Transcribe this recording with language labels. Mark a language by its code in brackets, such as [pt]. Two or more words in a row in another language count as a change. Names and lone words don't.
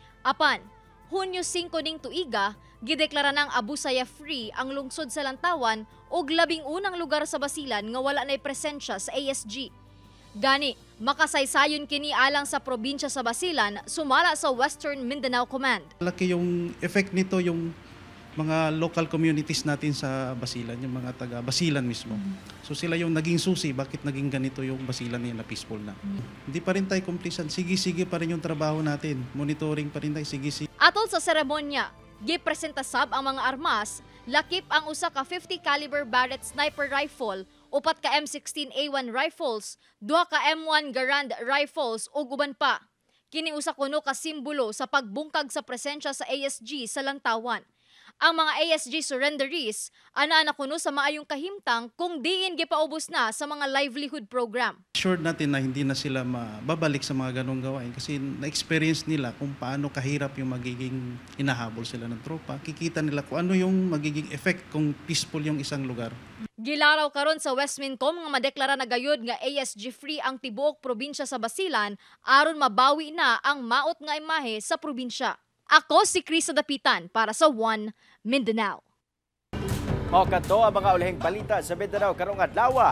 [ceb] Apan, Hunyo 5 ning tuiga, gideklara ng Abu Sayyaf Free ang lungsod sa Lantawan ug 11 lugar sa Basilan nga wala nay presensya sa ASG. Gani, makasaysayon kini alang sa probinsya sa Basilan sumala sa Western Mindanao Command. [tl] Laki yung effect nito yung mga [en] local communities [tl] natin sa Basilan, yung mga taga Basilan mismo. So sila yung naging susi, bakit naging ganito yung Basilan nila peaceful na. Hindi pa rin tayo complacent, sige-sige pa rin yung trabaho natin, monitoring pa rin tayo, sige-sige. [ceb] Atol sa seremonya, gipresenta sab ang mga armas, lakip ang usa ka [en] 50 caliber Barrett sniper rifle, [ceb] 4 ka M16A1 rifles, 2 ka M1 Garand rifles ug uban pa. Kini usa kuno ka simbolo sa pagbungkag sa presensya sa ASG sa Lantawan. Ang mga ASG surrenderies ana kuno sa maayong kahimtang kung diin gipaubos na sa mga [en] livelihood program. [tl] Sure natin na hindi na sila mababalik sa mga ganong gawain kasi na-experience nila kung paano kahirap yung magiging hinahabol sila ng tropa. Kikita nila kung ano yung magiging effect kung peaceful yung isang lugar. [ceb] Gilaraw karon sa Westmincom nga madeklara na gayud nga ASG free ang tibuok probinsya sa Basilan aron mabawi na ang maot nga imahe sa probinsya. Ako si Chris Dapitan para sa One Mindanao. O kadto ang mga ulihing balita sa Mindanao karong adlaw.